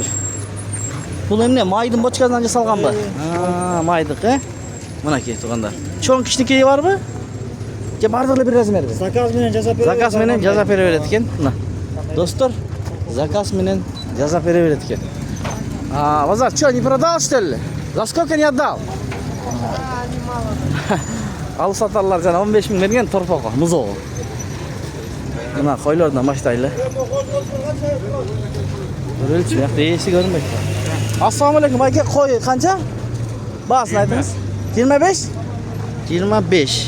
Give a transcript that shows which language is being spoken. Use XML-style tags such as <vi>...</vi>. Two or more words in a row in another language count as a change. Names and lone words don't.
<ky>Бул эмне майдын бочкасынан жасалганбы? Майдык, Мынакей туугандар. Чоң кичинекейи барбы? Же бардыгы эле бир размерби? Заказ менен жасап беребиз. Заказ менен жасап бере берет экен. Мына. Достор, заказ менен жасап бере берет экен. Базар,</ky> <ru>что, не продал, что ли? За сколько не отдал?</ru> <ky>Алып сатарлар жана 15 миң берген торпого, музого. Мына койлордон баштайлы. Көрөлчү, бияқта эси көрүнбөйт.</ky> <ar>Ассаламу алейкум,</ar> <ky>байке, кой канча? Баасын айтыңыз. 25? 25.</ky>